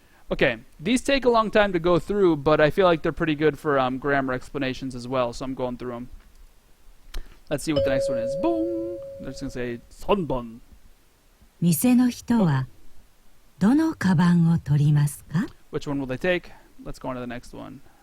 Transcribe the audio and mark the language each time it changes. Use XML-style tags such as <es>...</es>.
<en>Okay, these take a long time to go through, but I feel like they're pretty good for grammar explanations as well, so I'm going through them. Let's see what the next one is. Boom! They're just going to say, Sonbon.</en> <ja>店の人はどのカバンを取りますか?</ja> <en>Which one will they take? Let's go on to the next one.</en>